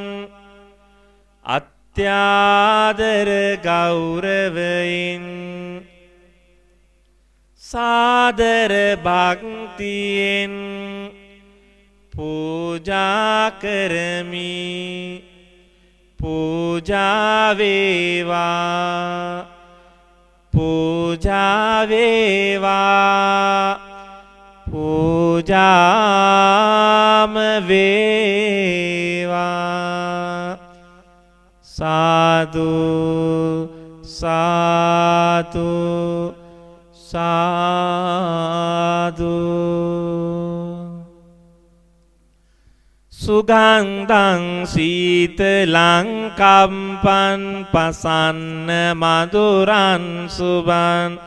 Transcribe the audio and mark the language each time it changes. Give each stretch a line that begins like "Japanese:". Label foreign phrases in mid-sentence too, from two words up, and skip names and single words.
Sinhala: අත්‍යාදර ගෞරවයෙන් සාදර භක්තියෙන් පූජා කරමි පූජා වේවා පූජා වේවා පූජාම වේවා සාදු සාදු
Pali: සාදු සුගන්ධං සීතලං කම්පං පසන්න මధుරං සුබං